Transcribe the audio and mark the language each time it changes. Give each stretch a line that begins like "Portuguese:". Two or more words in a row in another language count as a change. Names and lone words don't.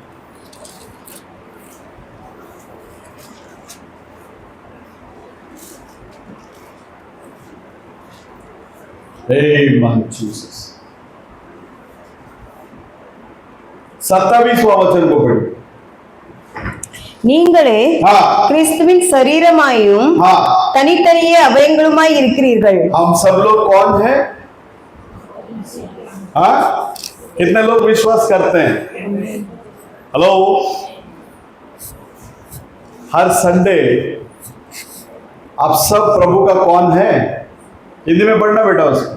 English: Amen, Jesus.
Hindi: 27वां वचन को पढ़िए.
Tamil: நீங்களே
Hindi: हाँ
Tamil: கிறிஸ்துவின் சரீரமாயும்
Hindi: हाँ,
Tamil: தனித்தனியே அவயங்களுமாய் இருக்கிறீர்கள்.
Hindi: हम सब लोग कौन है? हाँ, कितने लोग विश्वास करते हैं? हेलो, हर संडे आप सब प्रभु का कौन है? हिंदी में पढ़ना बेटा उसको.